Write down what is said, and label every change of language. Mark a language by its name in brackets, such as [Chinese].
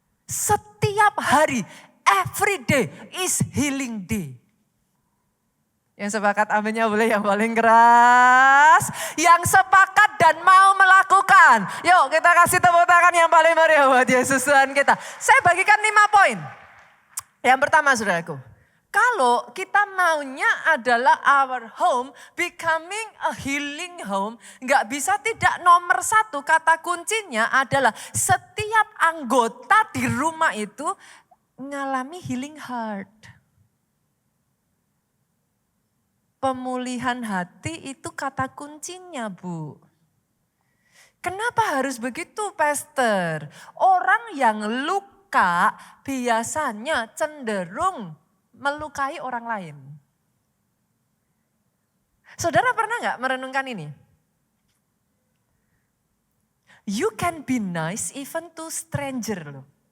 [Indonesian] Setiap hari, [English] every day is healing day. [Indonesian] Yang sepakat aminnya boleh yang paling keras. Yang sepakat dan mau melakukan. Yuk kita kasih tepuk tangan yang paling meriah buat Yesus Tuhan kita. Saya bagikan 5 poin. Yang pertama saudaraku. Kalau kita maunya adalah [English] our home becoming a healing home, [Indonesian] nggak bisa tidak nomor 1 kata kuncinya adalah setiap anggota di rumah itu mengalami healing heart. Pemulihan hati itu kata kuncinya Bu. Kenapa harus begitu Pastor? Orang yang luka biasanya cenderung melukai orang lain. Saudara pernah nggak merenungkan ini? [English] You can be nice even to stranger loh.